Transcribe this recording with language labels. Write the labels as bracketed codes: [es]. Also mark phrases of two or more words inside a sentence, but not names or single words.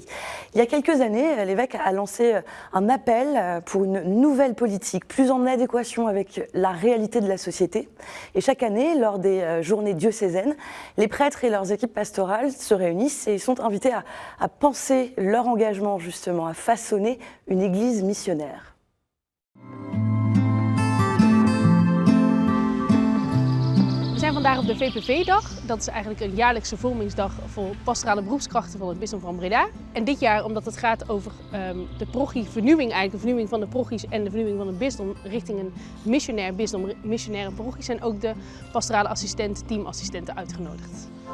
[fr] Il y a quelques années, l'évêque a lancé un appel pour une nouvelle politique, plus en adéquation avec la réalité de la société. Et chaque année, lors des journées diocésaines, les prêtres et leurs équipes pastorales se réunissent et sont invités à penser leur engagement, justement, à façonner une église missionnaire. [nl] We zijn vandaag op de VPV-dag. Dat is eigenlijk een jaarlijkse vormingsdag voor pastorale beroepskrachten van het bisdom van Breda. En dit jaar, omdat het gaat over de parochievernieuwing, eigenlijk de vernieuwing van de parochies en de vernieuwing van het bisdom richting een missionair bisdom, missionaire parochies, zijn ook de pastorale assistenten, teamassistenten uitgenodigd.